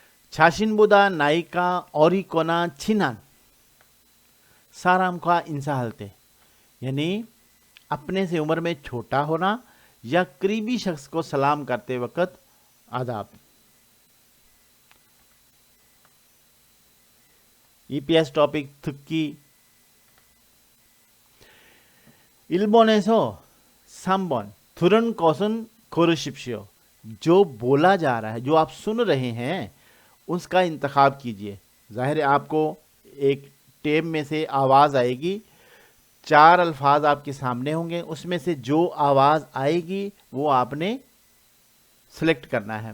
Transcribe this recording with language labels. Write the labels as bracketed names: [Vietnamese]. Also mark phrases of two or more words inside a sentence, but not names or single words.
[Korean] 자신보다 나이가 어리거나 친한 사람과 인사할 때, [Urdu] یعنی اپنے سے عمر میں چھوٹا ہونا یا قریبی شخص کو سلام کرتے وقت آداب. [Korean] EPS टॉपिक 특기 1번에서 3번 들은 것은 고르십시오। [Urdu] جو بولا جا رہا ہے، جو آپ سن رہے ہیں، اس کا انتخاب کیجیے. ظاہر ہے آپ کو ایک ٹیپ میں سے آواز آئے گی، 4 الفاظ آپ کے سامنے ہوں گے، اس میں سے جو آواز آئے گی وہ آپ نے سلیکٹ کرنا ہے.